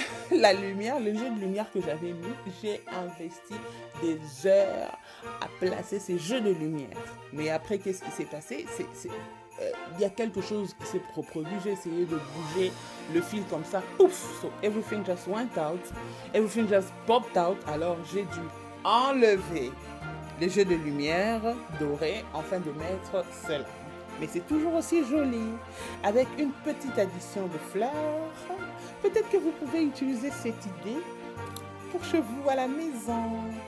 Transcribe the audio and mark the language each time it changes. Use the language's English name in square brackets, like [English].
[French] La lumière, le jeu de lumière que j'avais mis, j'ai investi des heures à placer ces jeux de lumière. Mais après, qu'est-ce qui s'est passé? Il y a quelque chose qui s'est reproduit. J'ai essayé de bouger le fil comme ça. Pouf! [English] So everything just went out. Everything just popped out. [French] Alors, j'ai dû enlever les jeux de lumière dorés afin de mettre cela. Mais c'est toujours aussi joli. Avec une petite addition de fleurs. Peut-être que vous pouvez utiliser cette idée pour chez vous à la maison.